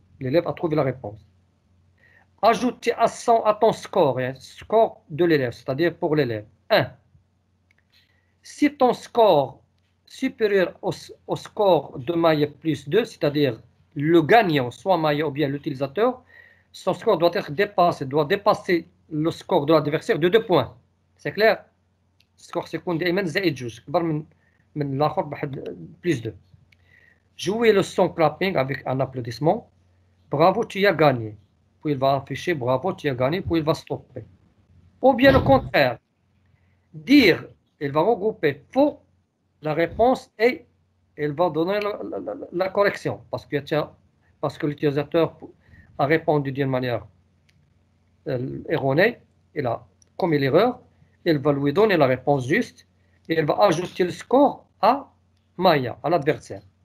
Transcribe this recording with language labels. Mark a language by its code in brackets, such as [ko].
[fr] L'élève a trouvé la réponse. Ajoutez à ton score, score de l'élève, c'est-à-dire pour l'élève, 1. Si ton score supérieur au score de Maya plus 2, c'est-à-dire le gagnant, soit Maya ou bien l'utilisateur, son score doit être dépassé, doit dépasser le score de l'adversaire de 2 points. C'est clair? [ar] السكور سيكون دائما زائد 2 كبر من الاخر بواحد بليس 2. [fr] Jouez le son clapping avec un applaudissement. Bravo, tu as gagné. Puis il va afficher bravo, tu as gagné, puis il va stopper. Ou bien le contraire. Dire, il va regrouper faux, la réponse et il va donner la correction parce que l'utilisateur a répondu d'une manière erronée, il a commis l'erreur, il va lui donner la réponse juste et il va ajouter le score à Maya, à l'adversaire.